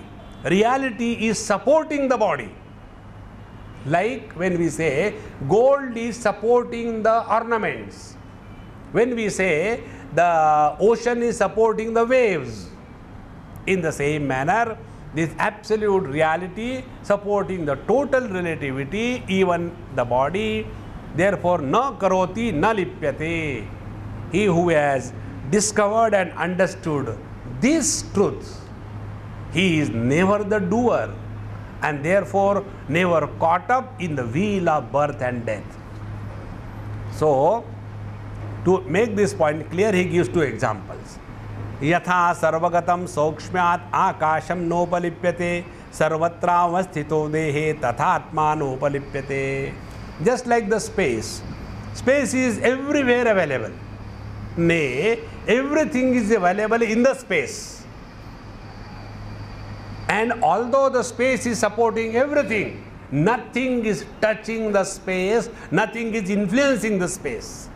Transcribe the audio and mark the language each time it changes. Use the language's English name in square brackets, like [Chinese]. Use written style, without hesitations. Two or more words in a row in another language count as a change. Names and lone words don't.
[English] Reality is supporting the body. Like when we say gold is supporting the ornaments. When we say the ocean is supporting the waves. In the same manner, this absolute reality supporting the total relativity, even the body. Therefore, [Sanskrit] न करोति न लिप्यते. [English] He who has discovered and understood this truth, he is never the doer, and therefore never caught up in the wheel of birth and death. So, to make this point clear, he gives two examples. [Sanskrit] यथा सर्वगतं सौक्ष्म्यात् आकाशं नोपलिप्यते सर्वत्रावस्थितो देहे तथात्मा नोपलिप्यते. [English] Just like the space. Space is everywhere available. Nay, everything is available in the space. And although the space is supporting everything, nothing is touching the space, nothing is influencing the space.